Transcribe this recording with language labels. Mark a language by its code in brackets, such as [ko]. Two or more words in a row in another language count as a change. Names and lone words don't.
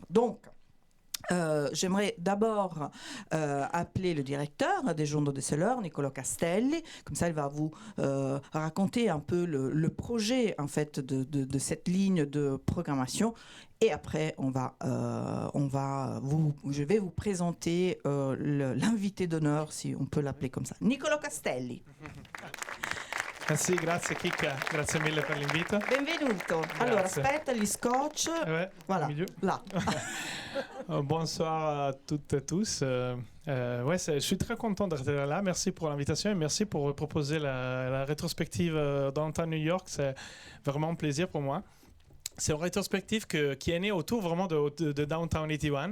[fr] Donc, j'aimerais d'abord appeler le directeur des Journaux de Soleure, Niccolò Castelli. Comme ça, il va vous raconter un peu le projet en fait de cette ligne de programmation. Et après, je vais vous présenter l'invité d'honneur, si on peut l'appeler comme ça, Niccolò Castelli. [it] Sì, grazie Kika, grazie mille per l'invito. Benvenuto. Grazie. Allora, aspetta gli scotch. [fr] Ouais, Voilà, là. Bonsoir à toutes et tous. Je suis très content d'être là. Merci pour l'invitation et merci pour proposer la rétrospective Downtown New York. C'est vraiment un plaisir pour moi. C'est une rétrospective qui est née autour vraiment de Downtown 81.